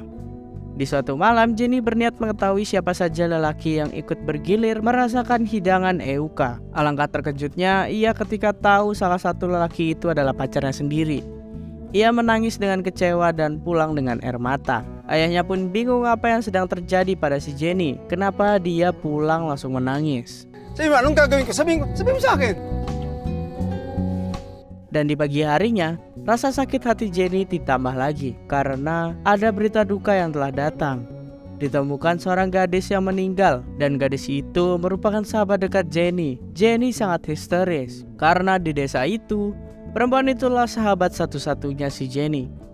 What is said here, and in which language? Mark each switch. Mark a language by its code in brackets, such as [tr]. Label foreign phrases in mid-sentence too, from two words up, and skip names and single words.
[id] Di suatu malam, Jenny berniat mengetahui siapa saja lelaki yang ikut bergilir merasakan hidangan Euka. Alangkah terkejutnya ia ketika tahu salah satu lelaki itu adalah pacarnya sendiri. Ia menangis dengan kecewa dan pulang dengan air mata. Ayahnya pun bingung apa yang sedang terjadi pada si Jenny. Kenapa dia pulang langsung menangis. [tl] Sabi mo, anong gagawin ko? Sabi mo sa akin. [id] Dan di pagi harinya, rasa sakit hati Jenny ditambah lagi karena ada berita duka yang telah datang. Ditemukan seorang gadis yang meninggal dan gadis itu merupakan sahabat dekat Jenny. Jenny sangat histeris karena di desa itu, perempuan itulah sahabat satu-satunya si Jenny.